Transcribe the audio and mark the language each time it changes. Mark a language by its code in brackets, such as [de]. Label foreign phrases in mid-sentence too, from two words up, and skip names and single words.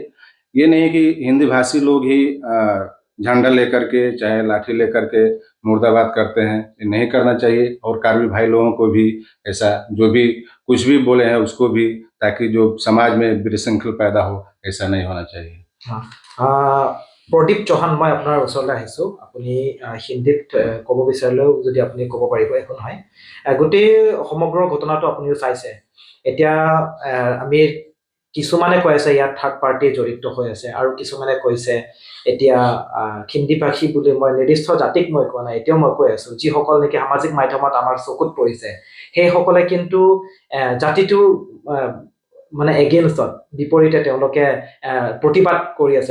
[hi] ये नहीं कि हिंदी भाषी लोग ही झंडा लेकर के चाहे लाठी लेकर के मुर्दाबाद करते हैं, ये नहीं करना चाहिए। और कार्बी भाई लोगों को भी ऐसा जो भी कुछ भी बोले हैं उसको भी, ताकि जो समाज में विशृंखल पैदा हो, ऐसा नहीं होना चाहिए। [as] প্ৰদীপ চৌহান, মই আপোনাৰ ওচৰলৈ আহিছোঁ। আপুনি হিন্দীত ক'ব বিচাৰিলেও যদি আপুনি ক'ব পাৰিব, একো নহয়। গোটেই সমগ্ৰ ঘটনাটো আপুনিও চাইছে। এতিয়া আমি কিছুমানে কৈ আছে ইয়াত [en] third party [as] জড়িত হৈ আছে, আৰু কিছুমানে কৈছে এতিয়া হিন্দী ভাষী বুলি, মই নিৰ্দিষ্ট জাতিক মই কোৱা নাই, এতিয়াও মই কৈ আছোঁ, যিসকল নেকি সামাজিক মাধ্যমত আমাৰ চকুত পৰিছে সেইসকলে কিন্তু জাতিটোৰ মানে এগেইনষ্টত, বিপৰীতে তেওঁলোকে প্ৰতিবাদ কৰি আছে।